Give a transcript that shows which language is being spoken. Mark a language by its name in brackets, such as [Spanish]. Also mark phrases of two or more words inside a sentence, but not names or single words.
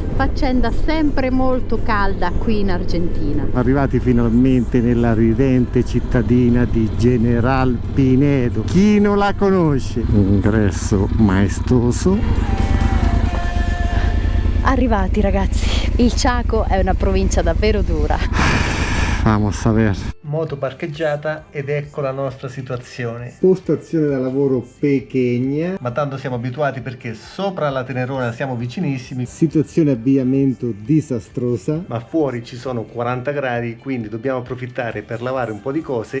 [Italian] Faccenda sempre molto calda qui in Argentina. Arrivati finalmente nella ridente cittadina di General Pinedo. Chi non la conosce? Ingresso maestoso. Arrivati ragazzi, il Chaco è una provincia davvero dura. [Spanish] Vamos a ver. [Italian] Moto parcheggiata ed ecco la nostra situazione. Postazione da lavoro pequeña, Ma tanto siamo abituati perché sopra la Tenerona siamo vicinissimi, situazione avviamento disastrosa. ma fuori ci sono 40 gradi, quindi dobbiamo approfittare per lavare un po' di cose.